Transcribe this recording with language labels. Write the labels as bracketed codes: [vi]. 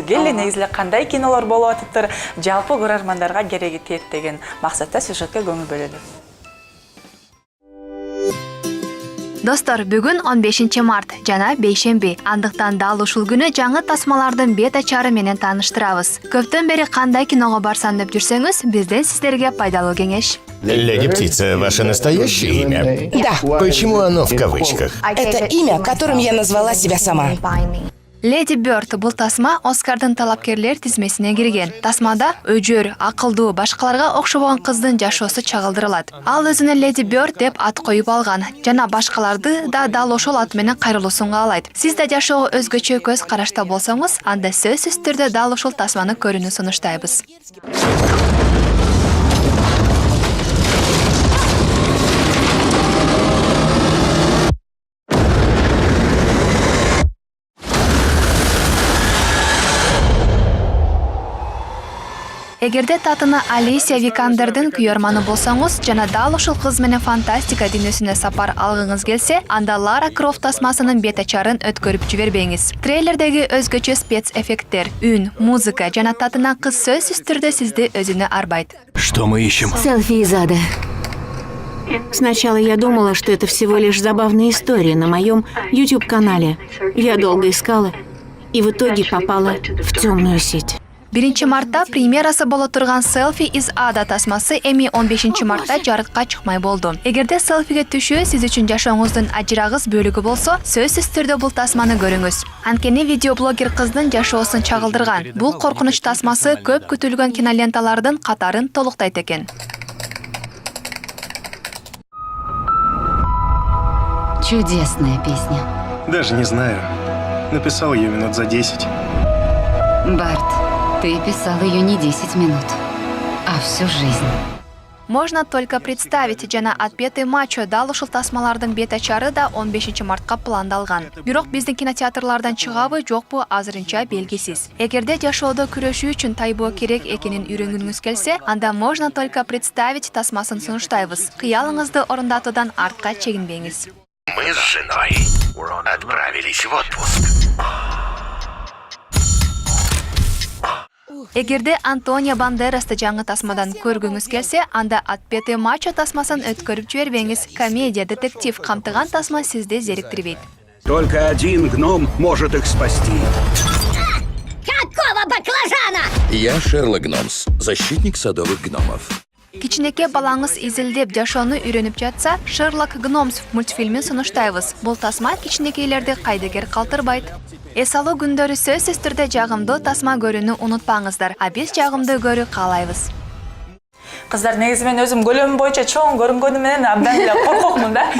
[ky] Келе негизи эле кандай кинолор болуп атыптыр, жалпы көрөрмандарга кереги тиет деген максатта сюжетке көңүл бөлөлү. Достор, бүгүн 15 март жана бейшемби. Андыктан дал ушул күнү жаңы тасмалардын бет ачары менен тааныштырабыз. Көптөн бери кандай киного барсам деп жүрсөңүз, бизден сиздерге пайдалуу кеңеш. [ru] Леди Птица, ваше настоящее имя? Да. Почему оно в кавычках? Это имя, которым я назвала себя сама. [ky] Леди Бёрд бул тасма Оскардын талапкерлер тизмесине кирген. Тасмада өжөр, акылдуу, башкаларга окшобогон кыздын жашоосу чагылдырылат. Ал өзүнө Леди Бёрд деп ат коюп алган жана башкаларды да дал ошол ат менен кайрылуусун каалайт. Сиз да жашоого өзгөчө көз карашта болсоңуз, анда сөзсүз түрдө дал ушул тасманы көрүүнү сунуштайбыз. Эгерде татына Алисия Викандердин күйөрманы болсоңуз жана дал ушул кыз менен фантастика дүйнөсүнө сапар алгыңыз келсе, анда Лара Крофт тасмасынын бет ачарын өткөрүп жибербеңиз. Трейлердеги өзгөчө спецэффекттер, үн, музыка жана татына кыз сөзсүз түрдө сизди өзүнө арбайт. [ru] Что мы ищем? Селфи из ада. Сначала я думала, что это всего лишь забавная история на моем YouTube-канале. Я долго искала и в итоге попала в темную сеть. [ky] 1 мартта премьерасы боло турган Селфи из ада тасмасы эми 15 мартта жарыкка чыкмай болду. Эгерде селфиге түшүү сиз үчүн жашооңуздун ажырагыс бөлүгү болсо, сөзсүз түрдө бул тасманы көрүңүз. Анткени видеоблогер кыздын жашоосун чагылдырган. Бул коркунуч тасмасы көп күтүлгөн киноленталардын катарын толуктайт экен. [ru] Чудесная песня. Даже не знаю. Написал ее минут за 10. Барт, ты писал ее не 10 минут, а всю жизнь. [ky] Можно только представить, жана отпетый мачо дал ушул тасмалардын бет ачары да 15 мартка пландалган. Бирок биздин кинотеатрлардан чыгабы жокпу азырынча белгисиз. Эгерде жашоодо күрөшүү үчүн тайбоо керек экенин үйрөнгүңүз келсе, анда можно только представить тасмасын сунуштайбыз. Кыялыңызды орундатуудан артка чегинбеңиз. [ru] Мы с женой отправились в отпуск. [ky] Эгерде Антонио Бандерасты жаңы тасмадан көргүңүз келсе, анда отпетый мачо тасмасын өткөрүп жибербеңиз. Комедия, детектив камтыган тасма сизди зериктирбейт. [ru] Только один гном может их спасти. Какого баклажана? Я Шерлок Гномс, защитник садовых гномов. [ky] Кичинекей балаңыз изилдеп жашоону үйрөнүп жатса, Шерлок Гномс мультфильмин сунуштайбыз. Бул тасма кичинекейлерди кайдыгер калтырбайт. Эс алуу күндөрү сөзсүз түрдө жагымдуу тасма көрүүнү унутпаңыздар. А биз жагымдуу көрүү каалайбыз. Кыздар, негизи мен өзүм көлөмүм боюнча чоң көрүнгөнү менен абдан эле коркокмун да.